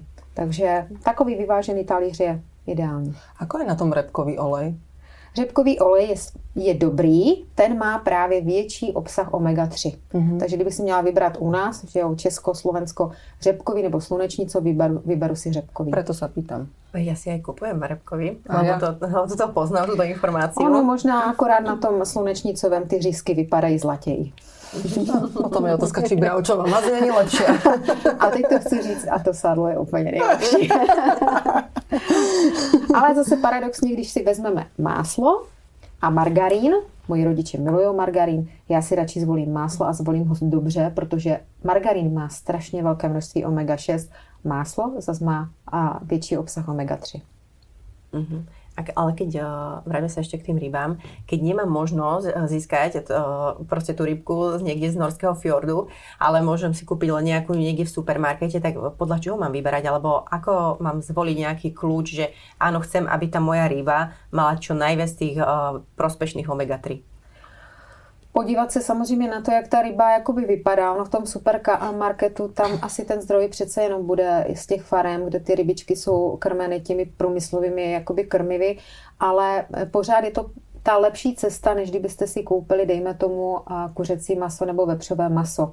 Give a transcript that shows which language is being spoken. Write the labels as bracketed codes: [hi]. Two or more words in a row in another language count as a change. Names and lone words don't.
[cs] Takže takový vyvážený talíř je ideální. [sk] Ako je na tom řepkový olej? [cs] Řepkový olej je dobrý, ten má právě větší obsah omega-3. Takže kdybych si měla vybrat u nás, že jo, Česko, Slovensko, řepkový nebo slunečnico, vyberu si řepkový. [sk] Preto sa pýtam. Ja si aj kupujem řepkový, lebo to poznám, túto informáciu. [cs] Ono možná akorát na tom slunečnicovém ty řízky vypadají zlatěji. [sk] Potom je otázka, či bravčová mazí není lepšie. [cs] A teď to chci říct, a to sádlo je úplně nejlepší. Ale zase paradoxně, když si vezmeme máslo a margarín, moji rodiče milujou margarín, já si radši zvolím máslo a zvolím ho dobře, protože margarín má strašně velké množství omega-6, máslo zase má větší obsah omega-3. [sk] Ale keď vráťme sa ešte k tým rybám, keď nemám možnosť získať proste tú rybku niekde z norského fjordu, ale môžem si kúpiť len nejakú niekde v supermarkete, tak podľa čoho mám vyberať? Alebo ako mám zvoliť nejaký kľúč, že áno, chcem, aby tá moja ryba mala čo najviac tých prospešných omega-3? [cs] Podívat se samozřejmě na to, jak ta ryba jakoby vypadá. No v tom supermarketu tam asi ten zdroj přece jenom bude z těch farem, kde ty rybičky jsou krmeny těmi průmyslovými jakoby krmivy, ale pořád je to ta lepší cesta, než kdybyste si koupili, dejme tomu, kuřecí maso nebo vepřové maso.